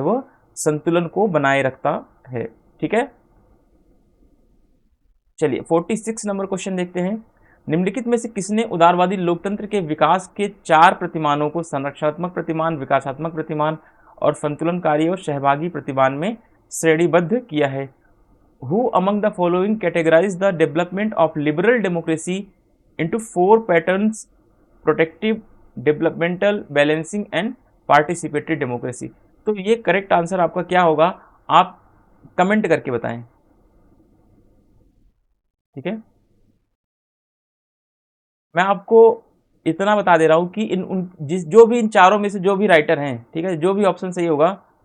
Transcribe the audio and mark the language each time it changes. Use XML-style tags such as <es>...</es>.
<hi>वो संतुलन को बनाए रखता है। ठीक है, चलिए 46 नंबर क्वेश्चन देखते हैं। निम्नलिखित में से किसने उदारवादी लोकतंत्र के विकास के 4 प्रतिमानों को संरक्षणात्मक प्रतिमान, विकासात्मक प्रतिमान और संतुलनकारी और सहभागी प्रतिमान में श्रेणीबद्ध किया है?</hi> <en>Who among the following categorize the development of liberal democracy into 4 patterns: protective, developmental, balancing and participatory democracy?</en> <hi>तो ये करेक्ट आंसर आपका क्या होगा, आप कमेंट करके बताएं। ठीक है, मैं आपको इतना बता दे रहा हूं कि जो भी इन चारों में से जो भी राइटर हैं, ठीक है, जो भी ऑप्शन सही होगा</hi>